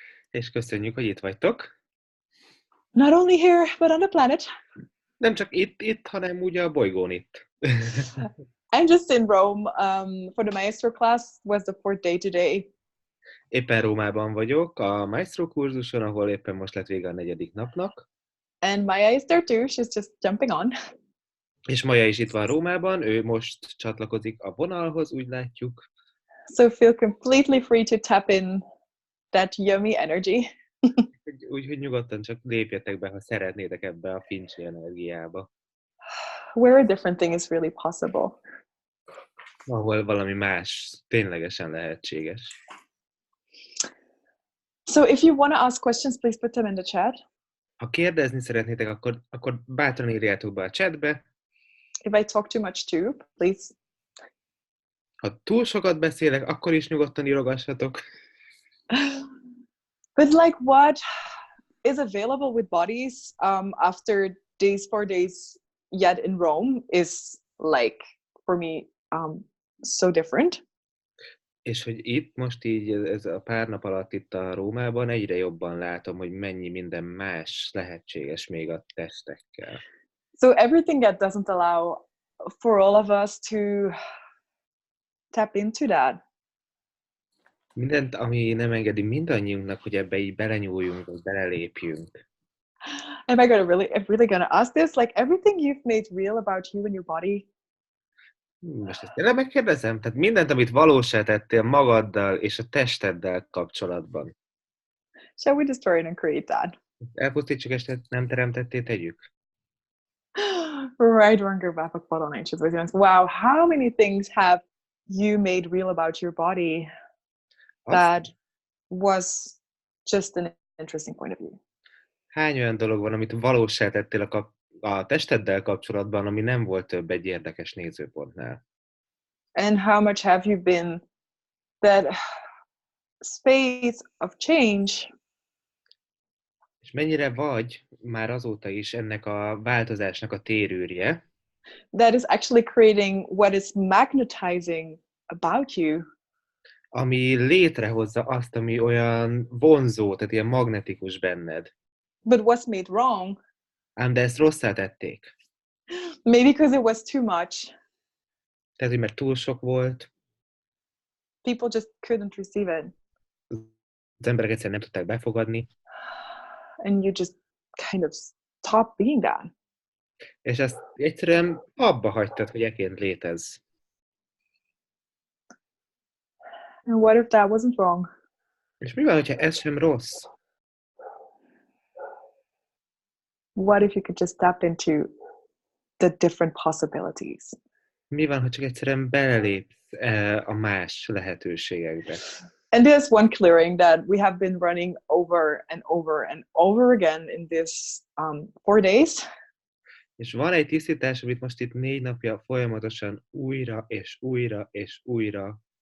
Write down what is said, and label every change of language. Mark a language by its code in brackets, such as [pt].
[hu] és köszönjük, hogy itt vagytok. [en] Not only here, but on the planet. [hu] Nem csak itt, hanem ugye a bolygón itt. [en] I'm just in Rome for the maestro class. Was the 4th day today. [hu] Éppen Rómában vagyok, a Maestro kurzuson, ahol éppen most lett vége a 4. napnak. [en] And Maya is there too. She's just jumping on. [hu] És Maja is itt van Rómában, ő most csatlakozik a vonalhoz, úgy látjuk. [en] So feel completely free to tap in that yummy energy. [hu] Úgyhogy nyugodtan csak lépjetek be, ha szeretnétek ebbe a fincsi energiába. [en] Where a different thing is really possible. [hu] Ahol valami más ténylegesen lehetséges. [en] So if you want to ask questions, please put them in the chat. [hu] Ha kérdezni szeretnétek, akkor bátran írjátok be a chatbe. [en] If I talk too much too, please. [hu] Ha túl sokat beszélek, akkor is nyugodtan írogassatok. [en] But like what is available with bodies after these 4 days yet in Rome is like for me so different. [hu] És hogy itt most így ez a pár nap alatt itt a Rómában egyre jobban látom, hogy mennyi minden más lehetséges még a testekkel. [en] So everything that doesn't allow for all of us to tap into that. [hu] Mindent, ami nem engedi mindannyiunknak, hogy ebbe így belenyúljunk, vagy belelépjünk. [en] Am I really gonna ask this? Like everything you've made real about you and your body. [hu] Most ezt tényleg megkérdezem? Tehát mindent, amit valósá tettél magaddal és a testeddel kapcsolatban. [en] Shall we destroy it and create that? [hu] Elpusztítsuk, és nem teremtetté, tegyük. Right, Ranger Vapak Palanachas. [en] Wow, how many things have you made real about your body that was just an interesting point of view? [hu] Hány olyan dolog van, amit valósá tettél a testeddel kapcsolatban, ami nem volt több egy érdekes nézőpontnál? [en] And how much have you been that space of change? [hu] És mennyire vagy már azóta is ennek a változásnak a térőrje? [en] That is actually creating what is magnetizing about you. [hu] Ami létrehozza azt, ami olyan vonzó, tehát ilyen magnetikus benned. [en] But what's made wrong? [hu] Ám de ezt rosszá tették. [en] Maybe because it was too much. [hu] Tehát, hogy mert túl sok volt. [en] People just couldn't receive it. [hu] Az emberek egyszerűen nem tudták befogadni. [en] And you just kind of stopped being that. [hu] És ezt egyszerűen abba hagytad, hogy eként létezz. [en] And what if that wasn't wrong? [hu] És mi van, hogyha ez sem rossz? [en] What if you could just tap into the different possibilities? [hu] Mi van, ha csak egyszerűen belelépsz a más lehetőségekbe? [en] And there's one clearing that we have been running over and over and over again in this 4 days. [hu] És van egy tisztítás, amit most itt 4 napja folyamatosan újra és újra és újra.